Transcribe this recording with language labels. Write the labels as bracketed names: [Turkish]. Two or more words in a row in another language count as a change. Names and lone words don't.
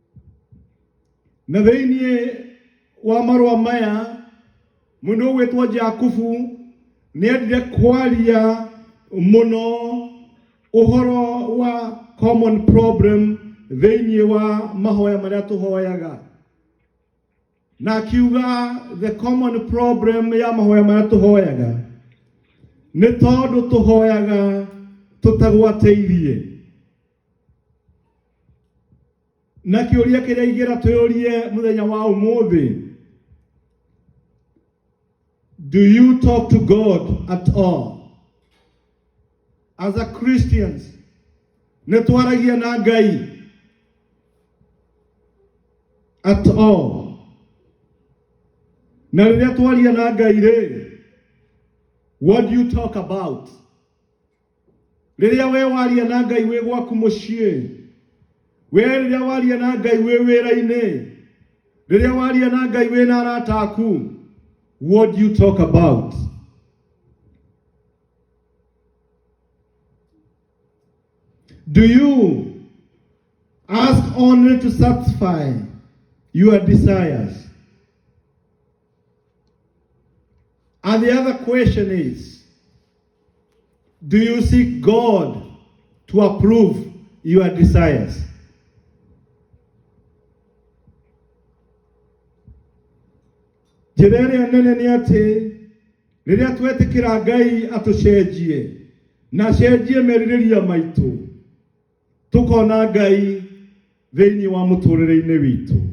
[Kikuyu] Na thiini wa marua maya mundu wetwa Jakubu nĩendire kwaria muno uhoro wa [English] common problem [Kikuyu] thĩinĩ wa mahoya marĩa tũhoyaga, na akiuga [English] the common problem [Kikuyu] ya mahoya marĩa tũhoyaga nĩ tondũ tũhoyaga tũtagwatĩirie. Na kĩũria kĩrĩa ingĩra twĩũrie mũthenya wa ũmũthĩ, [English] do you talk to God at all? As a Christians, [Kikuyu] nĩ twaragia na Ngai [English] at all? [Kikuyu] Na rĩrĩa twaria na Ngai rĩ, [English] what do you talk about? [Kikuyu] Rĩrĩa we waria na Ngai wĩ gwaku mũciĩ, we rĩrĩa waria na Ngai wĩ wĩra-inĩ, rĩrĩa waria na Ngai wĩ na arata aku, [English] what do you talk about? Do you ask only to satisfy your desires? And the other question is, do you seek God to approve your desires? [Kikuyu] Njĩra ĩrĩa nene nĩ atĩ rĩrĩa twetĩkĩra Ngai atũcenjie na acenjie merirĩria maitũ, tũkona Ngai thĩinĩ wa mũtũrĩre-inĩ witũ.